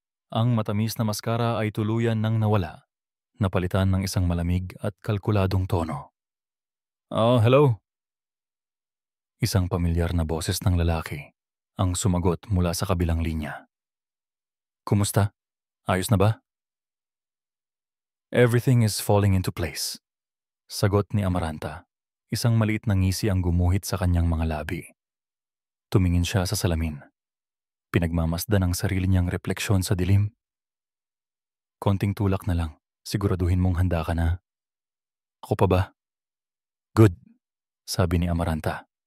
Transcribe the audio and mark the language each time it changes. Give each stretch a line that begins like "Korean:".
Filipino: Ang matamis na maskara ay tuluyan nang nawala, napalitan ng isang malamig at kalkuladong tono.
English: Oh, hello?
Filipino: Isang pamilyar na boses ng lalaki ang sumagot mula sa kabilang linya. Kumusta? Ayos na ba?
English: Everything is falling into place.
Filipino: Sagot ni Amaranta. Isang maliit na ngisi ang gumuhit sa kanyang mga labi. Tumingin siya sa salamin. Pinagmamasdan ang sarili niyang refleksyon sa dilim. Konting tulak na lang. Siguraduhin mong handa ka na. Ako pa ba?
English: Good,
Filipino: sabi ni Amaranta.